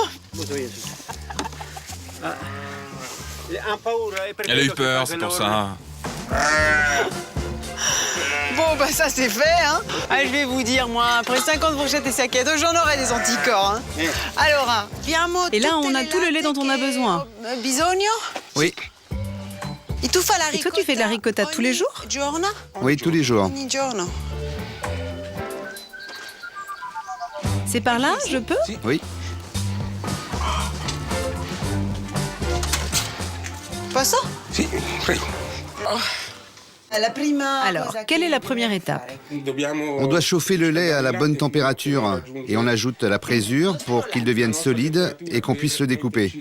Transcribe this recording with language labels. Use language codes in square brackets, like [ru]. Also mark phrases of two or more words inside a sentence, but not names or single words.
[fr] Elle a eu peur, c'est pour ça. Bon, bah ça c'est fait, hein. Ah, je vais vous dire, moi, après 50 fourchettes et sacs à dos, j'en aurai des anticorps, hein. [it] Alors, abbiamo [fr] Et là, [it] tutte [fr] on a [it] le [fr] tout le lait dont on a [it] latte [fr] besoin. [it] che ho bisogno. [fr] Oui, Et tu fais la Et toi, tu fais de la ricotta tous les jours? [it] Giorno? [fr] oui, tous les jours. [it] Ogni giorno. [fr] C'est par là, je peux? Oui. [it] Posso? [fr] Alors, quelle est la première étape? On doit chauffer le lait à la bonne température et on ajoute la présure pour qu'il devienne solide et qu'on puisse le découper.